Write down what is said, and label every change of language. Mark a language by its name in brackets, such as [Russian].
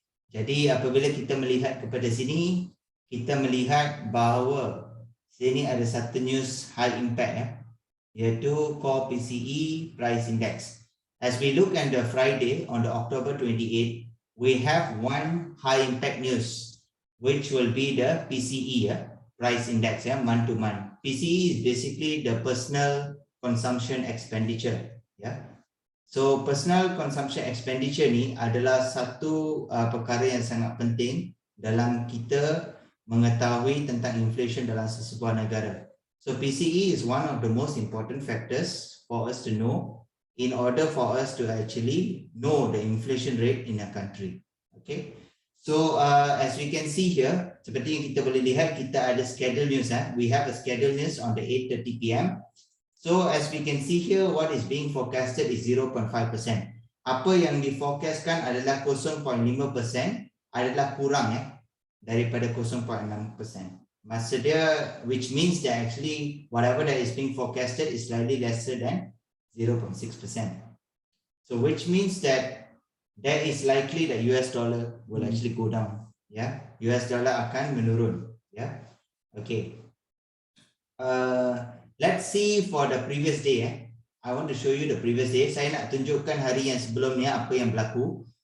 [Malay] Jadi apabila kita melihat kepada sini, kita melihat bahawa sini ada satu news high impact iaitu Core PCE Price Index. [English] As we look at the Friday on the October 28, we have one high impact news, which will be the PCE Price Index month to month. PCE is basically the personal consumption expenditure. [Malay] So personal consumption expenditure ni adalah satu perkara yang sangat penting dalam kita mengetahui tentang inflation dalam sesebuah negara. [English] So PCE is one of the most important factors for us to know in order for us to actually know the inflation rate in a country. Okay. So as we can see here, [Malay] seperti yang kita boleh lihat, kita ada schedule news. [English] We have a schedule news on the 8:30 PM. So as we can see here, what is being forecasted is 0.5%. [Malay] Apa yang diforecastkan adalah 0.5%, adalah kurang daripada 0.6%. Maksud dia, [English] which means that actually whatever that is being forecasted is slightly lesser than 0.6%. So which means that there is likely that US dollar will actually go down. Yeah, [Malay] US dollar akan menurun. [English] Yeah, okay. Let's see for the previous day. I want to show you the previous day. [Malay] Saya nak tunjukkan hari yang sebelumnya apa yang berlaku.